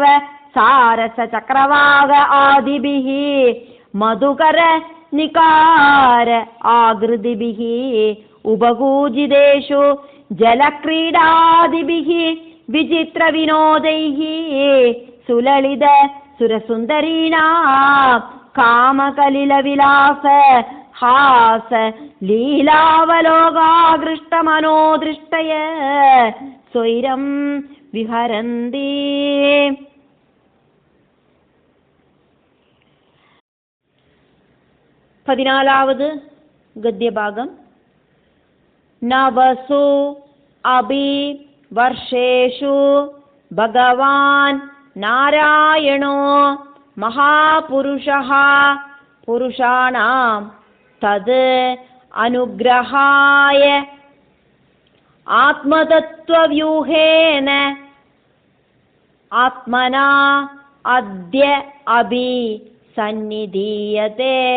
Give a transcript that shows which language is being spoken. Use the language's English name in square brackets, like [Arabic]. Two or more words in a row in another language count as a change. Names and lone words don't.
[Sanskrit] सारस चक्रवाग आदिभिः मधुकर निकार आकृतिभिः उपगूजितेषु जलक्रीडादिभिः विचित्रविनोदैः सुललित सुरसुन्दरीणां कामकलिलविलास हास लीलावलोकागृष्टमनोदृष्टय स्वैरं विहरन्ति। [Malayalam] പതിനാലാവത് ഗദ്യഭാഗം. [Sanskrit] നവസു അഭി വർഷേഷു ഭഗവാൻ നാരായണോ മഹാപുരുഷഃ പുരുഷാണാം തത് അനുഗ്രഹായ ആത്മതത്വവ്യൂഹേന ആത്മനാ അദ്യ അഭി സന്നിധീയത്തെ.